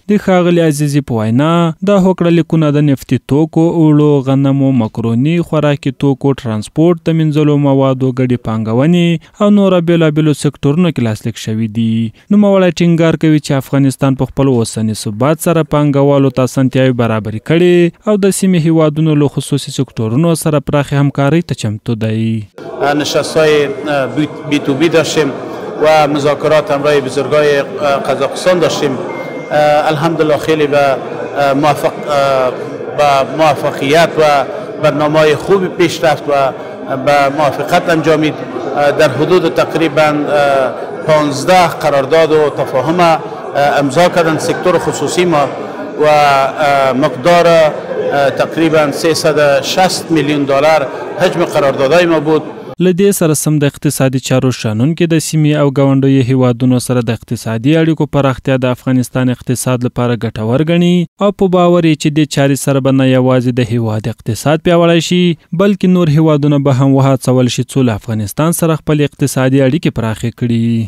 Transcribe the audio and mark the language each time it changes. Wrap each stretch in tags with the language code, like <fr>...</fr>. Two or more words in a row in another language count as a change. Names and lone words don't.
<ps>د ښاغلي عزیزي په وینا دا هوکړه لیکونه د نفتي توکو، اوړو، غنمو، مکروني، خوراکي توکو، ترانسپورت، د منځلو موادو، ګډې پانګونې او نور بېلابېلو سکتورونو کې لاسلیک شوي دي. نوموړی ټینګار کوي چې افغانستان په خپل اوسني ثبات سره پانګوالو ته اسانتیاوې برابرې کړي او د سیمې هیوادونو له خصوصي سکتورونو سره پراخې همکارۍ ته چمتو دی.</ps> <fa>نشست‌های</fa> <en>B to B</en> <fa>داشتیم و مذاکرات همراه بزرگای قزاقستان داشتیم. الحمدلله خیلی به موفقیت و برنامه‌های خوبی پیش رفت و به موافقت انجامید. در حدود تقریبا 15 قرارداد و تفاهم امضا کردن سکتور خصوصی ما و مقدار تقریبا 360 میلیون دلار حجم قراردادهای ما بود.</fa> <ps>لدې سره سم د اقتصادي چارو شانونکو د سیمې او ګاونډیو هیوادونو سره د اقتصادي اړیکو پراختیا د افغانستان اقتصاد لپاره ګټور ګڼي او په باور چې د چارې سره به نه یوازې د هیواد اقتصاد پیاوړی شي بلکې نور هیوادونه به هم وهڅول شي څو له افغانستان سره خپل اقتصادي اړیکې پراخې کړي.</ps>